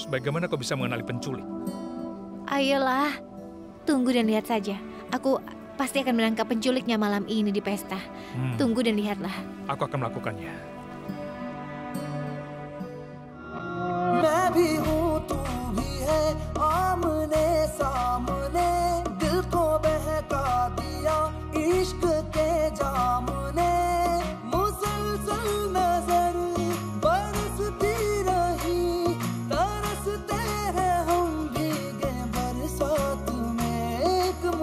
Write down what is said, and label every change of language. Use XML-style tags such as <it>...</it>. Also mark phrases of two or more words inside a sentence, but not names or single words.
<id>Bagaimana kau bisa mengenali penculik? Ayolah, tunggu dan lihat saja. Aku pasti akan menangkap penculiknya malam ini di pesta. Tunggu dan lihatlah. Aku akan melakukannya.</id> <hi>मैं भी हूँ तू भी है आमने सामने दिल को बहका दिया इश्क के जाम ने मुसलसल नजर बरसती रही तरसते हैं हम भीगे बरसात में एक</hi>